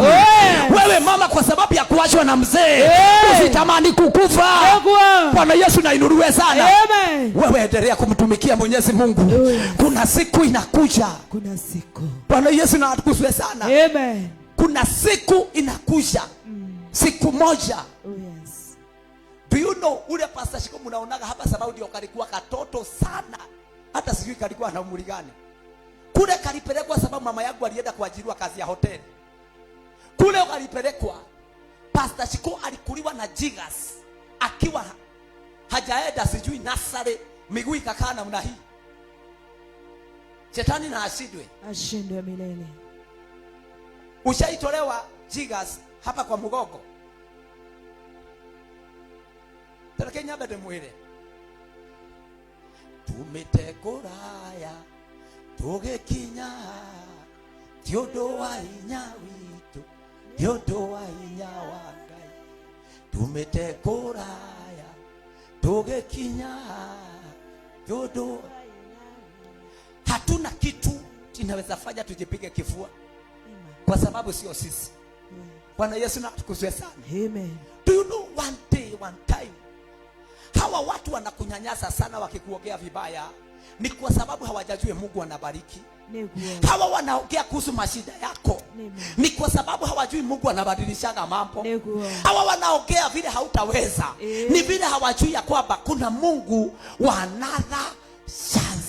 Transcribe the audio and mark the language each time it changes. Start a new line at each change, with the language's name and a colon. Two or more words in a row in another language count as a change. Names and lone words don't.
Swahili: Wewe mama, kwa sababu ya kuachwa na mzee, usitamani kukufa. Bwana Yesu na inuliwe sana. Amen. Wewe endelea kumtumikia Mwenyezi Mungu. Kuna siku inakuja. Kuna siku. Bwana Yesu na atukuzwe sana. Amen. Kuna siku inakuja. Siku moja.
English: Oh yes. Do you know
Swahili: ule Pastor Shiko mnaonaga hapa sababu ndio kalikuwa katoto sana. Hata sijui kalikuwa na umri gani. Kule kalipelekwa sababu mama yangu alienda kuajiriwa kazi ya hoteli. Kule kalipelekwa Pastor Shiko alikuliwa na jigas akiwa hajaenda sijui nasare, miguu ikakaa namna hii. Shetani na ashindwe milele. Ushaitolewa jigas hapa kwa mgogo.
Kikuyu: Kenya bade mwire. Tumetekoraya tugekinya tiodo wa inya witu tiodo wa inya wa Ngai. Tumetekoraya tugekinya tiodo.
Swahili: Hatuna kitu inaweza fanya tujipige kifua kwa sababu sio sisi. Bwana Yesu na atukuzwe sana. Amen.
English: Do you know one day, one time,
Swahili: hawa watu wanakunyanyasa sana wakikuongea vibaya, ni kwa sababu hawajajua Mungu anabariki. Hawa wanaongea kuhusu mashida yako, ni kwa sababu hawajui Mungu anabadilishaga mambo. Hawa wanaongea vile hautaweza, ni vile hawajui ya kwamba kuna Mungu wa
English: another chance.